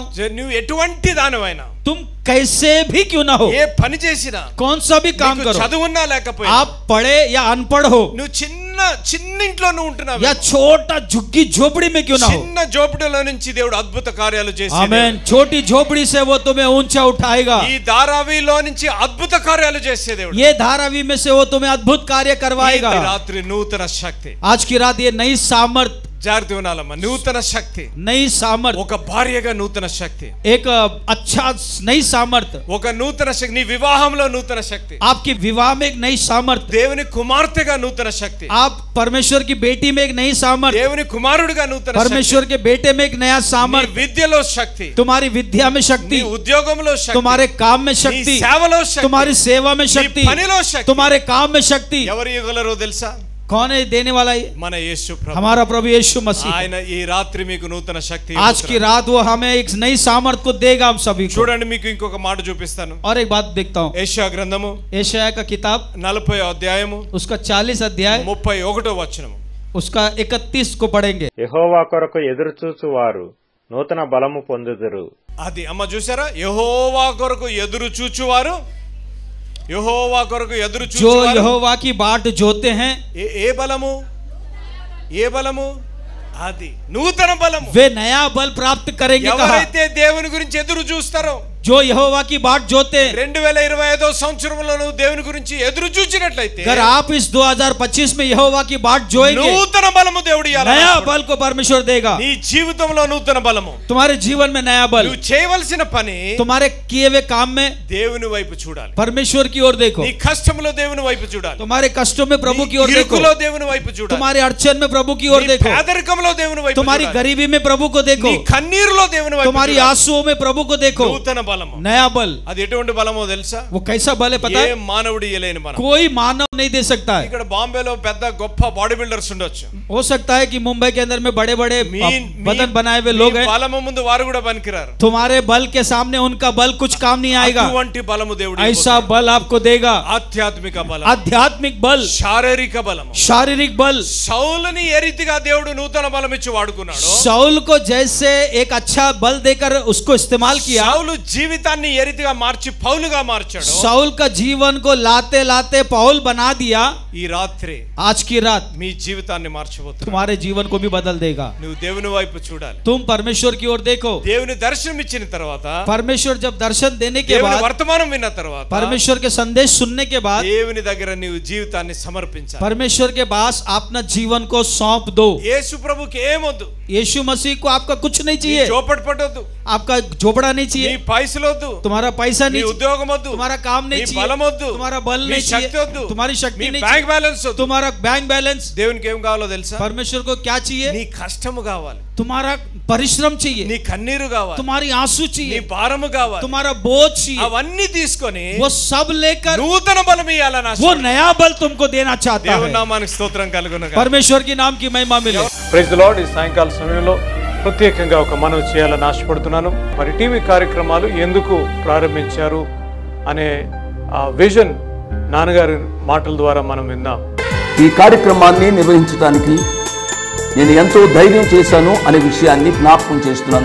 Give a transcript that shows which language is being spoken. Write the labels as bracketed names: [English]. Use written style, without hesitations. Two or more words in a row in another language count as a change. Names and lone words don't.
[Telugu] నువ్వు ఎటువంటి దానివైనా, [Hindi] तुम कैसे भी क्यों ना हो, [Telugu] ఏ పని చేసినా, [Hindi] कौन सा भी काम [Telugu] నీకు [Hindi] करो, [Telugu] చదువున్నా లేకపోయినా, [Hindi] आप पढ़े या अनपढ़ हो, [Telugu] నువ్వు చిన్న ఇంట్లో నువ్వు ఉంటున్నావు, [Hindi] या छोटा झुग्गी झोपड़ी में क्यों ना हो, [Telugu] చిన్న జోపడిలో నుంచి దేవుడు అద్భుత కార్యాలు చేసి, [Hindi] आमीन, छोटी झोपड़ी से वो तुम्हें ऊंचा उठाएगा. [Telugu] ఈ ధారావిలో నుంచి అద్భుత కార్యాలు చేసే దేవుడు. [Hindi] ये धारावी में से वो तुम्हें अद्भुत कार्य करवाएगा. [Telugu] ఈ రాత్రి నూతన శక్తి, [Hindi] आज की రాत ये नई सामर्थ, [Telugu] జాగ్రత్త వినాలమ్మా, నూతన శక్తి, [Hindi] नई सामर्थ, [Telugu] ఒక భార్యగా నూతన శక్తి, [Hindi] एक अच्छा नई सामर्थ, [Telugu] ఒక నూతన శక్తి, నీ వివాహంలో నూతన శక్తి, [Hindi] आपके विवाह में एक नई सामर्थ, [Telugu] దేవుని కుమార్తెగా నూతన శక్తి, [Hindi] आप परमेश्वर की बेटी में एक नई सामर्थ, [Telugu] దేవుని కుమారుడిగా నూతన శక్తి, [Hindi] परमेश्वर के बेटे में एक नया [Telugu] నీ [Hindi] सामर्थ, [Telugu] విద్యలో శక్తి, [Hindi] तुम्हारी विद्या में [Telugu] నీ [Hindi] शक्ति, [Telugu] ఉద్యోగంలో శక్తి, [Hindi] तुम्हारे काम में [Telugu] నీ [Hindi] शक्ति, [Telugu] సేవలో శక్తి, [Hindi] तुम्हारी सेवा में [Telugu] నీ [Hindi] शक्ति, [Telugu] పనిలో శక్తి. [Hindi] तुम्हारे काम में शक्ति. [Telugu] ఎవరు ఇవ్వగలరో తెలుసా? [Hindi] कौन है देने वाला? ये [Telugu] మన యేసు ప్రభు. [Hindi] हमारा प्रभु यीशु मसीह. [Telugu] ఆయన ఈ రాత్రి మీకు నూతన శక్తి [Hindi] आज की [Telugu] ఇవ్వబోతున్నాడు. [Hindi] रात वो हमें एक नई सामर्थ को देगा हम सभी को. [Telugu] చూడండి, మీకు ఇంకొక మాట చూపిస్తాను. [Hindi] और एक बात देखता हूँ, [Telugu] యెషయా గ్రంథము [Hindi] यशायाह का किताब [Telugu] 40వ అధ్యాయము [Hindi] उसका 40 अध्याय [Telugu] 31వ వచనము. [Hindi] उसका 31 को पढ़ेंगे. [Telugu] యెహోవా కొరకు ఎదురుచూచువారు నూతన బలము పొందుదురు. అది అమ్మ చూసారా, యెహోవా కొరకు ఎదురు చూచువారు, యెహోవా కొరకు ఎదురు [Hindi] जो [Telugu] చూచువారు [Hindi] यहोवा की बाट जोते हैं [Telugu] ఏ బలము, ఏ బలము? అది నూతన బలము. [Hindi] वे नया बल प्राप्त करेंगे. कहा [Telugu] ఎవరైతే దేవుని గురించి ఎదురు చూస్తారో, [Hindi] जो यहोवा की बाट जोते, [Telugu] 2025 సంవత్సరంలో నువ్వు దేవుని గురించి ఎదురు చూచినట్లయితే [Hindi] अगर आप इस 2025 में यहोवा की बाट जोएंगे, [Telugu] నూతన బలము దేవుడు ఇవ్వాలి. [Hindi] नया बल को परमेश्वर देगा. [Telugu] నీ జీవితంలో నూతన బలము. [Hindi] तुम्हारे जीवन में नया बल. [Telugu] నువ్వు చేయవలసిన పని [Hindi] तुम्हारे किए हुए काम में [Telugu] దేవుని వైపు చూడాలి. [Hindi] परमेश्वर की ओर देखो. [Telugu] నీ కష్టంలో దేవుని వైపు చూడాలి. [Hindi] तुम्हारे कष्टों में प्रभु की ओर देखो. [Telugu] ఇరుకులో దేవుని వైపు చూడాలి. [Hindi] तुम्हारे अड़चन में प्रभु की ओर [Telugu] నీ [Hindi] देखो. [Telugu] పేదరికంలో దేవుని వైపు [Hindi] तुम्हारी [Telugu] చూడాలి. [Hindi] गरीबी में प्रभु को देखो. [Telugu] నీ కన్నీరులో దేవుని వైపు [Hindi] तुम्हारी [Telugu] చూడాలి. [Hindi] आंसुओं में प्रभु को देखो. [Telugu] నూతన బలము. [Hindi] नया बल. [Telugu] అది ఎటువంటి బలమో తెలుసా? [Hindi] वो कैसा बल है पता [Telugu] ఏ [Hindi] है? [Telugu] మానవుడు ఇయ్యలేని బలం. [Hindi] कोई मानव नहीं दे सकता है. [Telugu] ఇక్కడ బాంబేలో పెద్ద గొప్ప [English] body builders [Telugu] ఉండొచ్చు. [Hindi] हो सकता है कि मुंबई के अंदर में बड़े बड़े बदन बनाए हुए लोग हैं. [Telugu] బలము ముందు వారు కూడా పనికిరారు. [Hindi] तुम्हारे बल के सामने उनका बल कुछ काम नहीं आएगा. [Telugu] అటువంటి బలము దేవుడు [Hindi] ऐसा बल आपको देगा. [Telugu] ఆధ్యాత్మిక బలం, [Hindi] आध्यात्मिक बल, [Telugu] శారీరక బలము. [Hindi] शारीरिक बल. [Telugu] సౌలుని ఏ రీతిగా దేవుడు నూతన బలం ఇచ్చి వాడుకున్నాడు, [Hindi] शाऊल को जैसे एक अच्छा बल देकर उसको इस्तेमाल किया, [Telugu] సౌలు జీవితాన్ని ఏ రీతిగా మార్చి పౌలుగా మార్చాడు, [Hindi] शाऊल का जीवन को लाते लाते पौल बना दिया. [Telugu] ఈ రాత్రి [Hindi] आज की रात [Telugu] మీ జీవితాన్ని మార్చబోతున్నాడు. [Hindi] तुम्हारे जीवन को भी बदल देगा. [Telugu] నువ్వు దేవుని వైపు చూడాలి. [Hindi] तुम परमेश्वर की ओर देखो. [Telugu] దేవుని దర్శనం ఇచ్చిన తర్వాత, [Hindi] परमेश्वर जब दर्शन देने के [Telugu] దేవుని [Hindi] बाद, [Telugu] వర్తమానం విన్న తర్వాత, [Hindi] परमेश्वर के संदेश सुनने के बाद, [Telugu] దేవుని దగ్గర నీవు జీవితాన్ని సమర్పించాలి. [Hindi] परमेश्वर के पास अपना जीवन को सौंप दो. [Telugu] యేసు ప్రభుకి ఏమొద్దు, [Hindi] यीशु मसीह को आपका कुछ नहीं [Telugu] నీ [Hindi] चाहिए. [Telugu] చోపటి పట్టొద్దు, [Hindi] आपका झोपड़ा नहीं [Telugu] నీ [Hindi] चाहिए. [Telugu] పైసలొద్దు, [Hindi] तुम्हारा पैसा [Telugu] నీ [Hindi] नहीं चाहिए. [Telugu] ఉద్యోగం వద్దు, [Hindi] तुम्हारा काम [Telugu] నీ [Hindi] नहीं चाहिए. [Telugu] బలం వద్దు, [Hindi] तुम्हारा बल [Telugu] నీ [Hindi] नहीं [Telugu] శక్తి [Hindi] चाहिए. [Telugu] వద్దు, [Hindi] तुम्हारी शक्ति [Telugu] నీ [Hindi] नहीं [Telugu] బ్యాంక్ [Hindi] चाहिए. [Telugu] బ్యాలెన్స్ వద్దు. [Hindi] तुम्हारा [English] bank balance. [Telugu] దేవునికి ఏం కావాలో తెలుసా? [Hindi] परमेश्वर को क्या चाहिए? [Telugu] నీ కష్టము కావాలి, [Hindi] तुम्हारा परिश्रम चाहिए. [Telugu] నీ కన్నీరు కావాలి, [Hindi] तुम्हारी आंसू [Telugu] నీ [Hindi] चाहिए. [Telugu] భారము కావాలి. [Hindi] तुम्हारा बोझ चाहिए. [Telugu] అవన్నీ తీసుకొని [Hindi] वो सब लेकर [Telugu] నూతన బలం ఇవ్వాలని [Hindi] वो नया बल तुमको देना चाहता [Telugu] దేవుని [Hindi] है. [Telugu] నామానికి స్తోత్రం కలుగును గాక. [Hindi] परमेश्वर की नाम की महिमा मिले. [English] Praise the Lord. [Telugu] ఈ సాయంకాల సమయంలో ప్రత్యేకంగా ఒక మనవి చేయాలని ఆశపడుతున్నాను. మరి టీవీ కార్యక్రమాలు ఎందుకు ప్రారంభించారు అనే ఆ విజన్ నాన్నగారి మాటల ద్వారా మనం విందాం. ఈ కార్యక్రమాన్ని నిర్వహించడానికి నేను ఎంతో ధైర్యం చేశాను అనే విషయాన్ని జ్ఞాపకం చేస్తున్నాను.